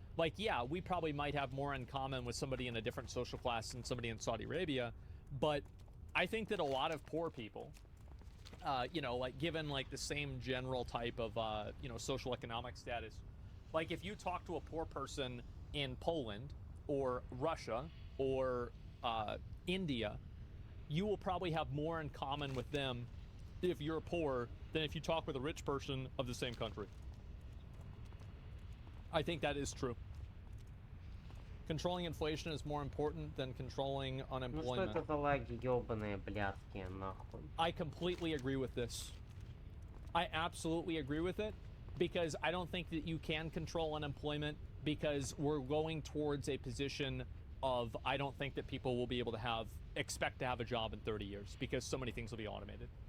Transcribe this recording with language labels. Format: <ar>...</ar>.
<en>Like, yeah, we probably might have more in common with somebody in a different social class than somebody in Saudi Arabia, but I think that a lot of poor people, you know, like, given, like, the same general type of, you know, social economic status, like, if you talk to a poor person in Poland or Russia or India, you will probably have more in common with them if you're poor than if you talk with a rich person of the same country. I think that is true. Controlling inflation is more important than controlling unemployment.</en> <ru>Ну что это за лаги ёбаные, блядские, нахуй?</ru> <en>I completely agree with this. I absolutely agree with it, because I don't think that you can control unemployment, because we're going towards a position of, I don't think that people will be able to expect to have a job in 30 years, because so many things will be automated.</en>